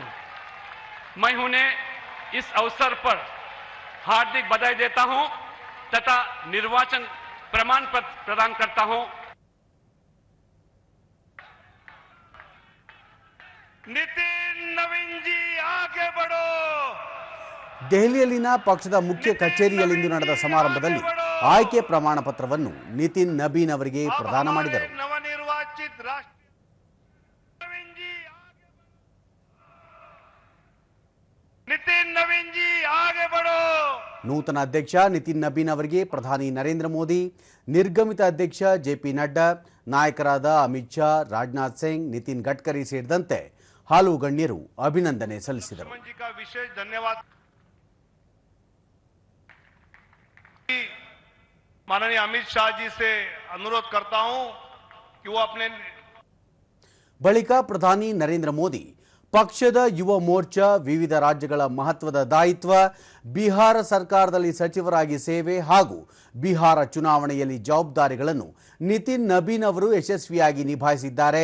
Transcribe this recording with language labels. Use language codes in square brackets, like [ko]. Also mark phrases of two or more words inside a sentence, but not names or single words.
[hi] मैं उन्हें इस अवसर पर हार्दिक बधाई देता हूं तथा निर्वाचन प्रमाण पत्र प्रदान करता हूं. नितिन नवीन जी आगे बढ़ो. [kn] ದೆಹಲಿಯಲ್ಲಿನ ಪಕ್ಷದ ಮುಖ್ಯ ಕಚೇರಿಯಲ್ಲಿಂದು ನಡೆದ ಸಮಾರಂಭದಲ್ಲಿ ಆಯ್ಕೆ ಪ್ರಮಾಣ ಪತ್ರವನ್ನು ನಿತಿನ್ ನಬೀನ್ ಅವರಿಗೆ ಪ್ರದಾನ ಮಾಡಿದರು. ನೂತನ ಅಧ್ಯಕ್ಷ ನಿತಿನ್ ನಬೀನ್ ಅವರಿಗೆ ಪ್ರಧಾನಿ ನರೇಂದ್ರ ಮೋದಿ, ನಿರ್ಗಮಿತ ಅಧ್ಯಕ್ಷ ಜೆಪಿ ನಡ್ಡಾ, ನಾಯಕರಾದ ಅಮಿತ್ ಶಾ, ರಾಜನಾಥ್ ಸಿಂಗ್, ನಿತಿನ್ ಗಡ್ಕರಿ ಸೇರಿದಂತೆ ಹಲವು ಗಣ್ಯರು ಅಭಿನಂದನೆ ಸಲ್ಲಿಸಿದರು. [hi] माननीय अमित शाह जी से अनुरोध करता हूं कि वो अपने [kn] ಬಳಿಕ ಪ್ರಧಾನಿ ನರೇಂದ್ರ ಮೋದಿ ಪಕ್ಷದ ಯುವ ಮೋರ್ಚಾ, ವಿವಿಧ ರಾಜ್ಯಗಳ ಮಹತ್ವದ ದಾಯಿತ್ವ, ಬಿಹಾರ ಸರ್ಕಾರದಲ್ಲಿ ಸಚಿವರಾಗಿ ಸೇವೆ ಹಾಗೂ ಬಿಹಾರ ಚುನಾವಣೆಯಲ್ಲಿ ಜವಾಬ್ದಾರಿಗಳನ್ನು ನಿತಿನ್ ನಬೀನ್ ಅವರು ಯಶಸ್ವಿಯಾಗಿ ನಿಭಾಯಿಸಿದ್ದಾರೆ.